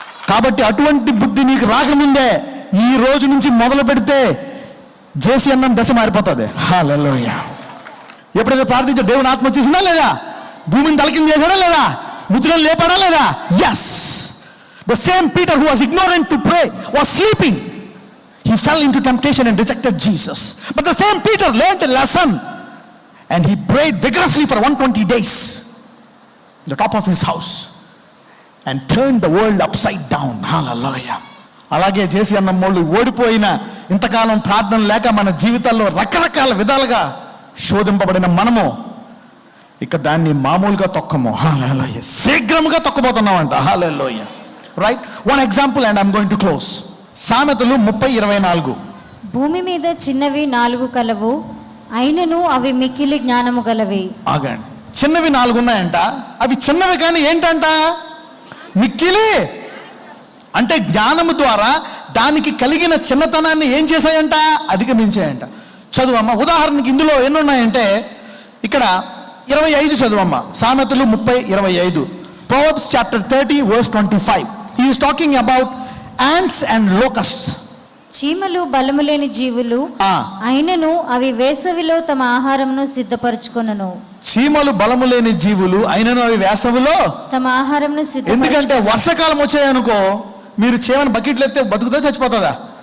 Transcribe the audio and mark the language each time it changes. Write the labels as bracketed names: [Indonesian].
[Telugu] కాబట్టి అటువంటి బుద్ధి నీకు రాకముందే ఈ రోజు నుంచి మొదలు పెడితే జేసీ అన్నం దశ మారిపోతుంది. హల్లెలూయా. ఎప్పుడైతే ప్రార్థించా దేవుని ఆత్మ వచ్చేసిందా లేదా? భూమిని తలకింద చేశాడా లేదా? ముద్రలు లేపాడా లేదా? Yes. [English] The same Peter who was ignorant to pray was sleeping. He fell into temptation and rejected Jesus. But the same Peter learned a lesson and he prayed vigorously for 120 days on the top of his house and turned the world upside down. Hallelujah. [Telugu] అలాగే జేసీ అన్నమ్మోళ్ళు ఓడిపోయిన ఇంతకాలం ప్రార్థన లేక మన జీవితాల్లో రకరకాల విధాలుగా శోధింపబడిన మనము ఇక దాన్ని మామూలుగా తొక్కము. హల్లెలూయా. శీఘ్రముగా తొక్కబోతున్నామంట. హల్లెలూయా. [English] Right, one example and I'm going to close. [Telugu] సామెతలు 30:24. భూమి మీద చిన్నవి 4 కలవు, అయినను అవి మిక్కిలి జ్ఞానము గలవి. ఆగండి, చిన్నవి 4 ఉన్నాయంట. అవి చిన్నవి కానీ ఏంటంట? మిక్కిలి. అంటే జ్ఞానము ద్వారా దానికి కలిగిన చిన్నతనాన్ని ఏం చేశాయంట? అధిగమించాయంట. చదువమ్మ. ఉదాహరణకి ఇందులో ఎన్ని ఉన్నాయంటే, ఇక్కడ 25 చదువమ్మ. సామెతలు 30:25. [English] Proverbs chapter 30 verse 25. He is talking about ants and locusts. [Telugu] చీమలు బలము లేని జీవులు, అయినను అవి వేసవిలో తమ ఆహారమును సిద్ధపరచుకొనును. చీమలు బలము లేని జీవులు, అయినను అవి వేసవిలో తమ ఆహారమును ఎందుకంటే వర్షాకాలం వచ్చాయనుకో, మీరు చీమని బకెట్లు ఎత్తే బతుకుతా చచ్చిపోతుందా?